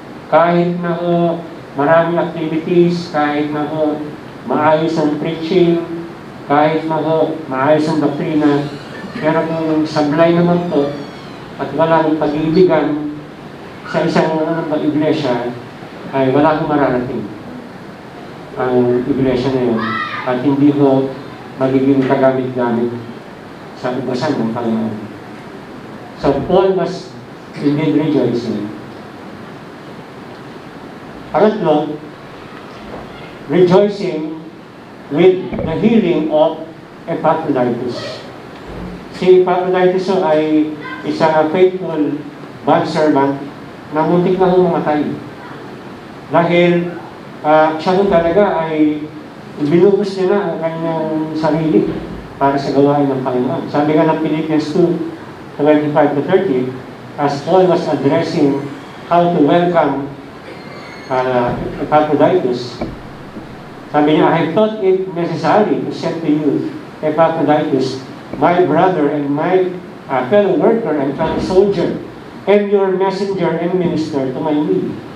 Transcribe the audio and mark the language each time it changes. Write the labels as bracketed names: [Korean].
[Filipino] Kahit na maraming activities, kahit na maayos ang preaching, kahit na maayos ang doktrina, pero kung sablay naman po at wala ng pag-iibigan sa isang iglesia, ay wala kong mararating ang iglesia na yun at hindi ko magiging kagamit-gamit sa ubasan ng Panginoon. [English] So Paul was indeed rejoicing. Pangatlo, rejoicing with the healing of Epaphroditus. [Filipino] Si Epaphroditus ay isang faithful bondservant na muntik na mamatay. Dahil siya nun talaga ay binubos niya na ang kanyang sarili para sa gawain ng Panginoon. Sabi nga ng [English] Philippians 2:25-30, as Paul was addressing how to welcome Epaphroditus, [Filipino] sabi niya, [English] I thought it necessary to send to you Epaphroditus, my brother and my fellow worker and fellow soldier, and your messenger and minister to my need.